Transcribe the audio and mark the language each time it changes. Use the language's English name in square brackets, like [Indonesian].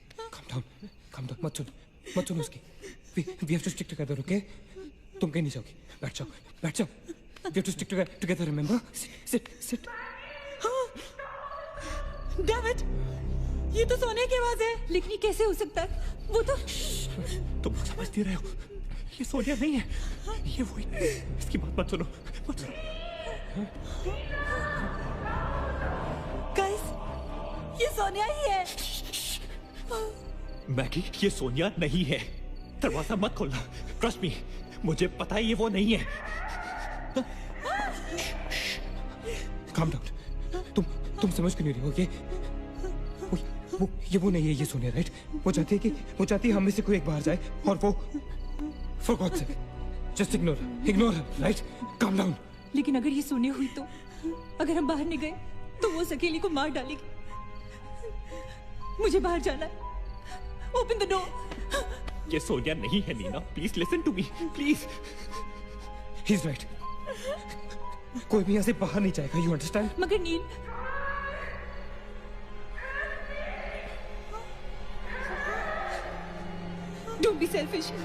[English] Calm down, [Hindi] मत सुनो उसकी। [English] We have to stick together, okay? [Hindi] तुम कहीं नहीं जाओगी। बैठ जाओ। [English] We have to stick together, remember? Sit. [Hindi] David, ये तो सोने की आवाज है। लेकिन ये कैसे हो सकता है? वो तो तुम समझ नहीं रहे हो, ये सोनिया नहीं है, ये वही। इसकी बात मत सुनो। गाइस, ये सोनिया ही है। मैगी, ये सोनिया नहीं है। दरवाजा मत खोलना। ट्रस्ट मी, मुझे पता है ये वो नहीं है। [English] Calm down. [Hindi] तुम समझ क्यों नहीं रहे हो? वो नहीं है, ये सोनिया, राइट? वो चाहती है हम में से कोई एक बाहर जाए और वो [English] for God's sake, just ignore her, right? Calm down. [Hindi] लेकिन अगर ये सोनिया हुई तो अगर हम बाहर नहीं गए तो वो उस अकेली को मार डालेगी। मुझे बाहर जाना है। [English] Open the door. [Hindi] ये सोनिया नहीं है Neena, [English] Please listen to me, please. He's right. [Hindi] कोई भी यहाँ से बाहर नहीं जाएगा, [English] you understand? [Hindi] मगर [English] Neel, don't be selfish.